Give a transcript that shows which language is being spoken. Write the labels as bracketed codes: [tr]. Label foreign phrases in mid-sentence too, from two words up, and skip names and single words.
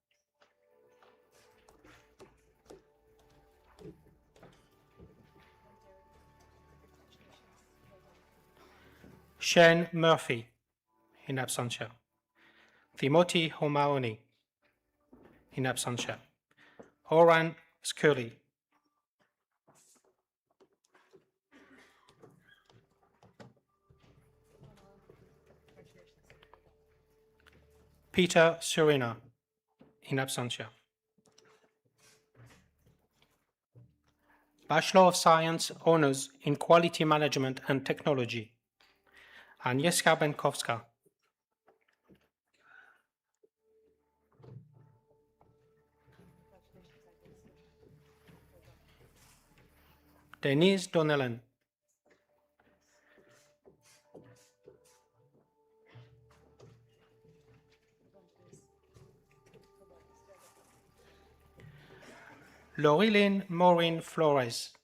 [en] Shane Murphy, [la] in absentia. [en] Timothy O'Mahony, [la] in absentia. [en] Oran Scully. Peter Serena, [la] in absentia. [en] Bachelor of Science Honours in Quality Management and Technology. Agnieszka Benkowska. Denise Donnellan. Lorilyn Maureen Flores.